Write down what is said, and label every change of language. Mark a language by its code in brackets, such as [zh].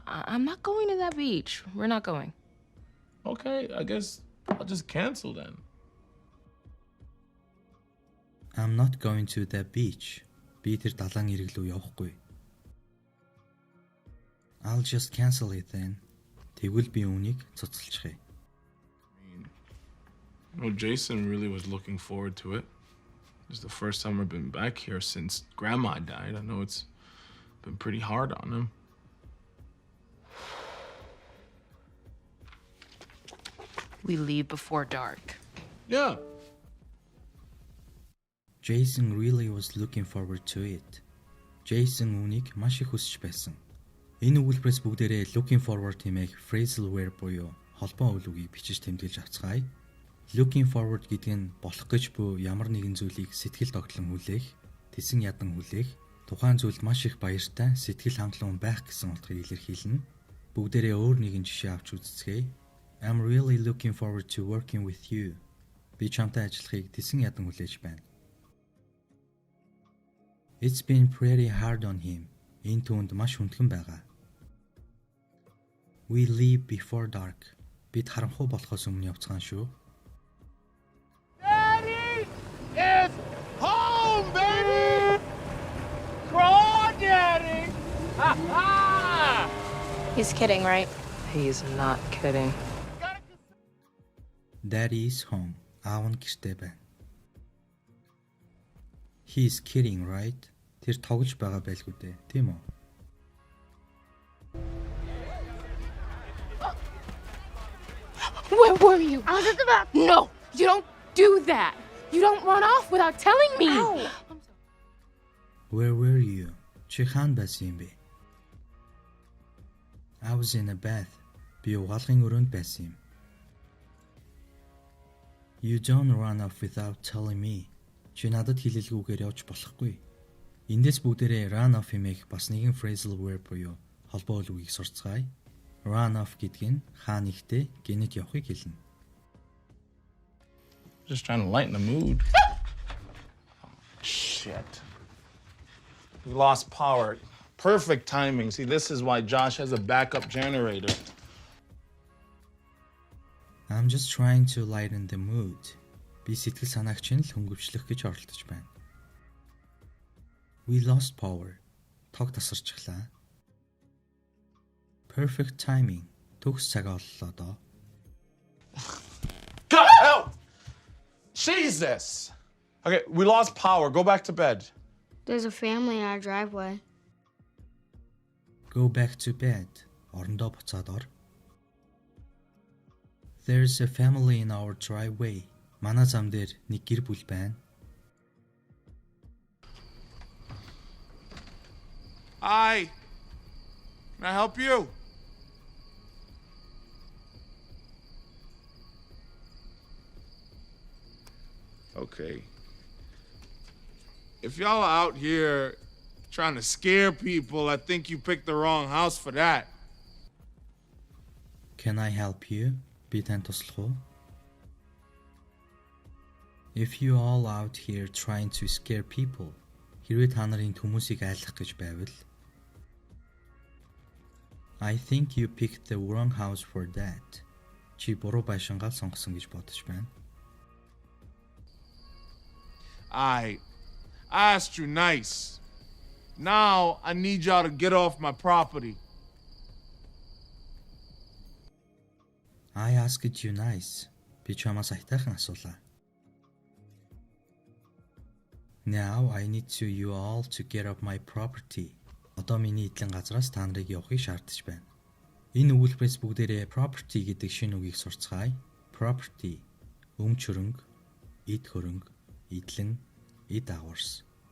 [en] I'm not going to that beach. We're not going. Okay, I guess I'll just cancel then. I'm not going to the beach. [mn] Би тэр далайн ирэг рүү явахгүй. [en] I'll just cancel it then. [mn] Тэгвэл би үүнийг цуцалчихъя. [en] You know, Jason really was looking forward to it. It's the first time I've been back here since Grandma died. I know it's been pretty hard on him. We leave before dark. Yeah. Jason really was looking forward to it. [mn] Jason үүнийг маш их хүсэж байсан. Энэ өгүүлбэрээс бүгдээрээ looking forward хэмээх phrasal verb буюу холбоо үйл үгийг бичиж тэмдэглэж авцгаая. Looking forward гэдэг нь болох гэж буй ямар нэгэн зүйлийг сэтгэл тогтлон хүлээх, тэсэн ядан хүлээх, тухайн зүйлд маш их баяртай, сэтгэл хангалуун байх гэсэн утгыг илэрхийлнэ. Бүгдээрээ өөр нэгэн жишээ авч үзцгээе. [en] I'm really looking forward to working with you. [mn] Би чамтай ажиллахыг тэсэн ядан хүлээж байна. [en] It's been pretty hard on him. [mn] Энэ түүнд маш хүндхэн байгаа. [en] We leave before dark. [mn] Бид харанхуй болохоос өмнө явцгаан шүү. [en] Daddy is home, baby! Crawdaddy! Ha ha! He's kidding, right? He's not kidding. Daddy is home. [mn] Аав нь гэртээ байна. [en] He is kidding, right? [mn] Тэр тоглож байгаа байлгүй дээ, тийм үү? [en] Where were you? I was at the bathroom. No, you don't do that. You don't run off without telling me. Ow. Where were you? [mn] Чи хаана байсан юм бэ? [en] I was in a bath. [mn] Би угаалгын өрөөнд байсан юм. [en] You don't run off without telling me. [mn] Чи надад хэлэлгүйгээр явж болохгүй. Эндээс бүгдээрээ run off хэмээх бас нэгэн phrasal verb буюу холбоо үйл үгийг сурцгаая. Run off гэдэг нь хаана ихтэй гинэд явахыг хэлнэ. [en] Just trying to lighten the mood. Shit. We lost power. Perfect timing. See, this is why Josh has a backup generator. I'm just trying to lighten the mood. [mn] Би сэтгэл санаагч нь л хөнгөвчлөх гэж оролдож байна. [en] We lost power. [mn] Тог тасарчлаа. [en] Perfect timing. [mn] Төгс цаг оллоо доо. [en] God help! Jesus! Okay, we lost power. Go back to bed. There's a family in our driveway. Go back to bed. [mn] Орондоо буцаад ор. [en] There's a family in our driveway. [mn] Манай зам дээр нэг гэр бүл байна. [en] Hi. Can I help you? Okay. If y'all are out here trying to scare people, I think you picked the wrong house for that. Can I help you? [mn] Би танд туслах уу? [en] If you all out here trying to scare people, [mn] хэрвээ та нарын хүмүүсийг айлгах гэж байвал [en] I think you picked the wrong house for that. [mn] Чи буруу байшингаа сонгосон гэж бодож байна. [en] I asked you nice. Now I need y'all to get off my property. I asked you nice. [mn] Би чамаас айтайхан асуулаа. [en] Now I need you all to get off my property. [mn] Одоо миний эдлэн газраас та нарыг явахыг шаардаж байна. Энэ өгүүлбэрээс бүгдээрээ property гэдэг шинэ үгийг сурцгаая. Property өмч хөрөнгө, эд хөрөнгө, эдлэн, эд агуурс.